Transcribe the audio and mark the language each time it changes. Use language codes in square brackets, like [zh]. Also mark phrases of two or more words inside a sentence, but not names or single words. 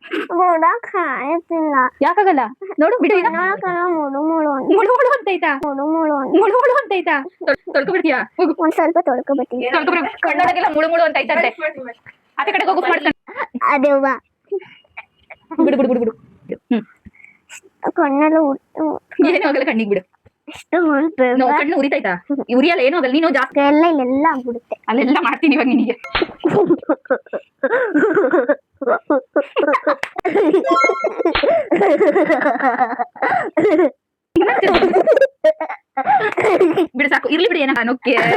[kn] ನೋಡಕ್ ಆಯ್ತಿಲ್ಲ. ಯಾಕಾಗಲ್ಲ ನೋಡು ಬಿಡು ಈಗ. ಮುಳು ಮುಳು ಮುಳು ಮುಳು ಅಂತೈತಾ? ಮುಳು ಮುಳು ಮುಳು ಮುಳು ಅಂತೈತಾ? ತೊಳ್ಕೊಬಿಡ್ತೀಯಾ? ಹೋಗು ಒಂದ್ ಸ್ವಲ್ಪ ತೊಳ್ಕೊಬತ್ತೀನಿ. ಕಣ್ಣೊಳಗೆಲ್ಲ ಮುಳು ಮುಳು ಅಂತೈತಂತೆ. ಆಚೆ ಕಡೆಗೆ ಹೋಗು ಮಾಡ್ಕೊಂಡು. ಅದೇವ್ವ ಬಿಡು ಬಿಡು ಬಿಡು ಬಿಡು. ಕಣ್ಣೆಲ್ಲ ಏನೂ ಆಗಲ್ಲ ಕಣ್ಣಿಗೆ ಬಿಡು. ಇಷ್ಟು ಕಣ್ಣು ಉರಿತೈತಾ? ಉರಿಯಲ್ಲ ಏನೂ ಆಗಲ್ಲ. ನೀನು ಜಾಸ್ತಿ ಎಲ್ಲ ಇಲ್ಲೆಲ್ಲ ಆಗ್ಬಿಡುತ್ತೆ. ಅಲ್ಲೆಲ್ಲ ಮಾಡ್ತೀನಿ ಇವಾಗ ನಿನಗೆ. ಬಿಡು ಸಾಕು ಇರ್ಲಿ ಬಿಡಿ ಏನ ನೊಕ್ಕೆ.